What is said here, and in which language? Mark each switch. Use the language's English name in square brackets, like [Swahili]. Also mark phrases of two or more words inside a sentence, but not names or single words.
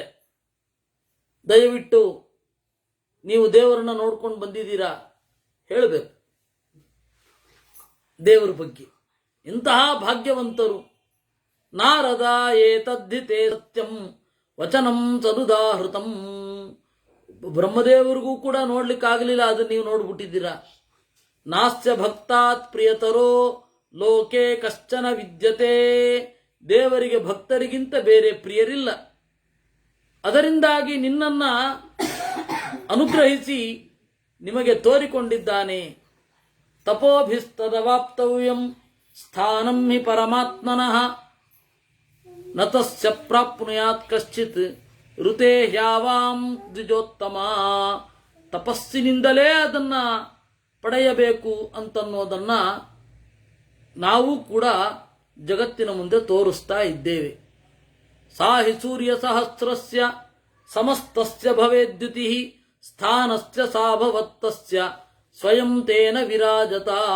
[Kannada] ದಯವಿಟ್ಟು ನೀವು ದೇವರನ್ನ ನೋಡ್ಕೊಂಡು ಬಂದಿದ್ದೀರಾ, ಹೇಳಬೇಕು ದೇವರ ಬಗ್ಗೆ. ಇಂತಹ ಭಾಗ್ಯವಂತರು. [Sanskrit] ನಾರದ ಏತದ್ಧಿತೇ ಸತ್ಯಂ ವಚನಂ ಸದುದಾಹೃತಂ. [Kannada] ಬ್ರಹ್ಮದೇವರಿಗೂ ಕೂಡ ನೋಡ್ಲಿಕ್ಕಾಗಲಿಲ್ಲ, ಅದನ್ನ ನೀವು ನೋಡ್ಬಿಟ್ಟಿದ್ದೀರಾ. [Sanskrit] ನಾಸ್ಯ ಭಕ್ತಾತ್ ಪ್ರಿಯತರೋ ಲೋಕೆ ಕಶ್ಚನ ವಿದ್ಯತೆ. [Kannada] ದೇವರಿಗೆ ಭಕ್ತರಿಗಿಂತ ಬೇರೆ ಪ್ರಿಯರಿಲ್ಲ. ಅದರಿಂದಾಗಿ ನಿನ್ನನ್ನ ಅನುಗ್ರಹಿಸಿ ನಿಮಗೆ ತೋರಿಕೊಂಡಿದ್ದಾನೆ. [Sanskrit] ತಪೋಭಿಸ್ತದವಾಪ್ತವ್ಯಂ ಸ್ಥಾನಂ ಹಿ ಪರಮಾತ್ಮನಃ ನ ತಸ್ಯ ಪ್ರಾಪ್ನುಯಾತ್ ಕಶ್ಚಿತ್ ಋತೆ ಹ್ಯಾವಾಂ ದ್ವಿಜೋತ್ತಮ. [Kannada] ತಪಸ್ಸಿನಿಂದಲೇ ಅದನ್ನ ಪಡೆಯಬೇಕು ಅಂತನ್ನೋದನ್ನ ನಾವು ಕೂಡ ಜಗತ್ತಿನ ಮುಂದೆ ತೋರಿಸ್ತಾ ಇದ್ದೇವೆ. [Sanskrit] ಸಾಹಿ ಸೂರ್ಯ ಸಹಸ್ರಸ್ಯ ಸಮಸ್ತಸ್ಯ ಭವೇದ್ಯುತಿ ಸ್ಥಾನಸ್ಯ ಸಾಭವತ್ತಸ್ಯ ಸ್ವಯಂ ತೇನ ವಿರಾಜತ.